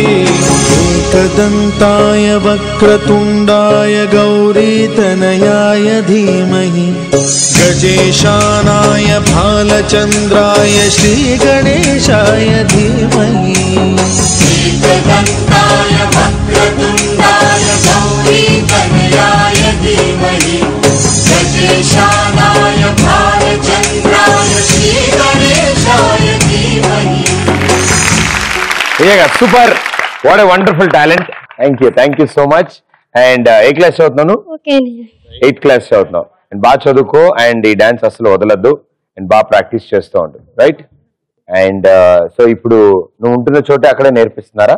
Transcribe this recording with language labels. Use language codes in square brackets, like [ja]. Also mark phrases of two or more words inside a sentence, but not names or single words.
[sa] एकदन्ताय वक्रतुण्डाय गौरीतनयाय धीमहि, गजेशानाय भालचन्द्राय श्रीगणेशाय धीमहि, एकदन्ताय वक्रतुण्डाय गौरीतनयाय धीमहि, गजेशानाय भालचन्द्राय श्रीगणेशाय धीमहि. [en] Super, what a wonderful talent. Thank you so much. And [te] ఏ క్లాస్ చదువుతున్నాను? 8th క్లాస్ చదువుతున్నావు. అండ్ బాగా చదువుకో అండ్ ఈ డాన్స్ అసలు వదలద్దు అండ్ బాగా ప్రాక్టీస్ చేస్తూ ఉంటుంది, రైట్? [en] and so [te] ఇప్పుడు నువ్వు ఉంటున్న చోటే అక్కడే నేర్పిస్తున్నారా?